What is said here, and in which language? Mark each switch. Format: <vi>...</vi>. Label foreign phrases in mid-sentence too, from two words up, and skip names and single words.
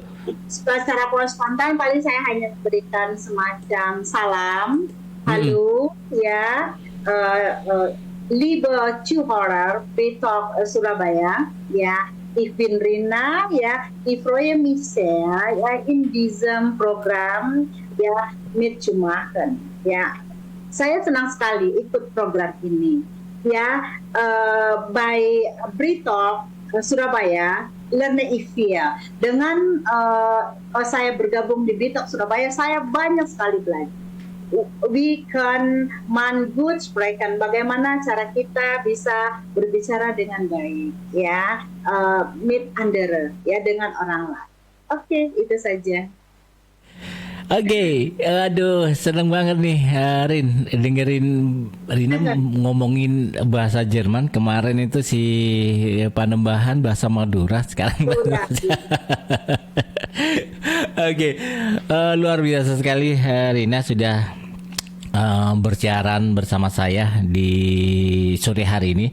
<id>Secara spontan paling saya hanya memberikan semacam salam, halo ya,</id> <de>liebe Zuhörer Bitok Surabaya, ya, ich bin Rina, ya, ich freue mich sehr, ya, in diesem Programm, ya, mitzumachen,</de> <id>ya. Saya senang sekali ikut program ini, ya, by Bitok Surabaya,</id> <de>lerne ich viel.</de> <id>Dengan saya bergabung di Bitok Surabaya, saya banyak sekali belajar.</id> <de>We can man gut sprechen,</de> <id>bagaimana cara kita bisa berbicara dengan baik, ya,</id> <de>mit andere,</de> <id>ya, dengan orang lain. Oke, itu saja. Oke, aduh seneng banget nih Rin, dengerin Rina ngomongin bahasa Jerman. Kemarin itu si Panembahan bahasa Madura, sekarang Oke, luar biasa sekali Rina sudah bersiaran bersama saya di sore hari ini.</id>